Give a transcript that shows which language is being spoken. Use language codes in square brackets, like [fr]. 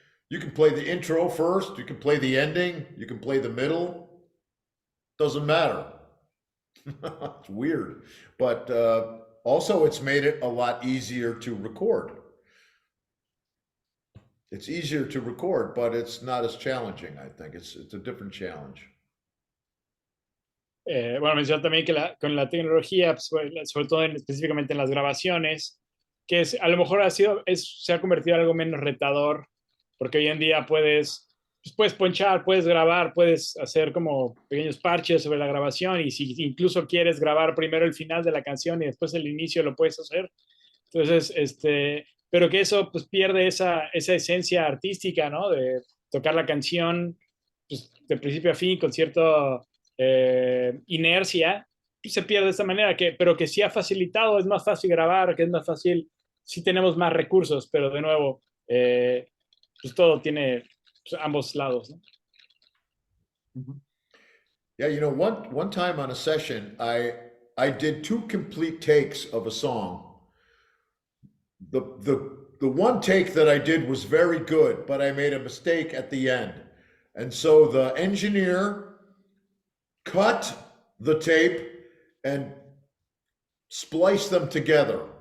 [en] You can play the intro first, you can play the ending, you can play the middle. Doesn't matter. It's weird. But also it's made it a lot easier to record. It's easier to record, but it's not as challenging, I think. It's a different challenge. [es] Bueno, mencionó también que con la tecnología, pues, sobre todo específicamente en las grabaciones, que a lo mejor se ha convertido en algo menos retador, porque hoy en día puedes ponchar, puedes grabar, puedes hacer como pequeños parches sobre la grabación, y si incluso quieres grabar primero el final de la canción y después el inicio, lo puedes hacer. Entonces, pero que eso pues pierde esa esencia artística, ¿no? De tocar la canción pues, de principio a fin con cierta inercia, pues, se pierde de esta manera, pero que sí ha facilitado, es más fácil grabar, que es más fácil, sí tenemos más recursos, pero de nuevo, pues todo tiene pues, ambos lados, ¿no? [en] Yeah, you know, one time on a session, I did 2 complete takes of a song. The one take that I did was very good, but I made a mistake at the end. And so the engineer cut the tape and spliced them together.